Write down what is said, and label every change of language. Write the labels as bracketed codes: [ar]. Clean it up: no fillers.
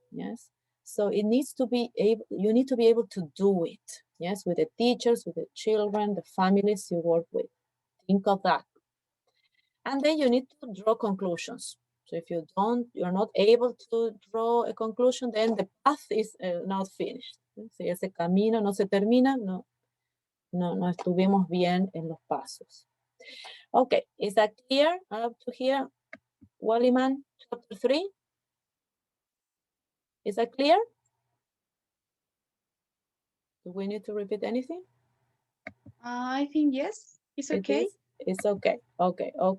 [en] Yes, so it needs to be able. You need to be able to do it. Yes, with the teachers, with the children, the families you work with. Think of that. And then you need to draw conclusions. So if you're not able to draw a conclusion, then the path is not finished. [es] Si ese camino no se termina, no estuvimos bien en los pasos. [en] Okay, is that clear up to here? Walliman, chapter 3? Is that clear? Do we need to repeat anything? I think yes, it's okay. It's okay. Okay.